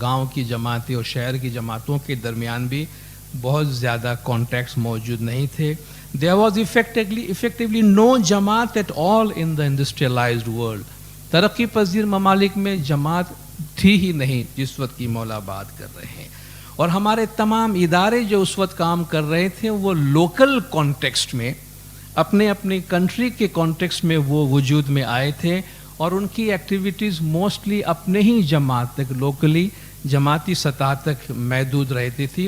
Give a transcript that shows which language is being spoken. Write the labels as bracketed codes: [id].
[ur] گاؤں کی جماعتیں اور شہر کی جماعتوں کے درمیان بھی بہت زیادہ کانٹیکٹس موجود نہیں تھے. [en] There was effectively no جماعت at all in the industrialized world. [ur] ترقی پذیر ممالک میں جماعت تھی ہی نہیں جس وقت کی مولا بات کر رہے ہیں. اور ہمارے تمام ادارے جو اس وقت کام کر رہے تھے وہ لوکل کانٹیکسٹ میں اپنے اپنی کنٹری کے کانٹیکسٹ میں وہ وجود میں آئے تھے اور ان کی ایکٹیویٹیز موسٹلی اپنے ہی جماعت تک لوکلی جماعتی سطح تک محدود رہتی تھی.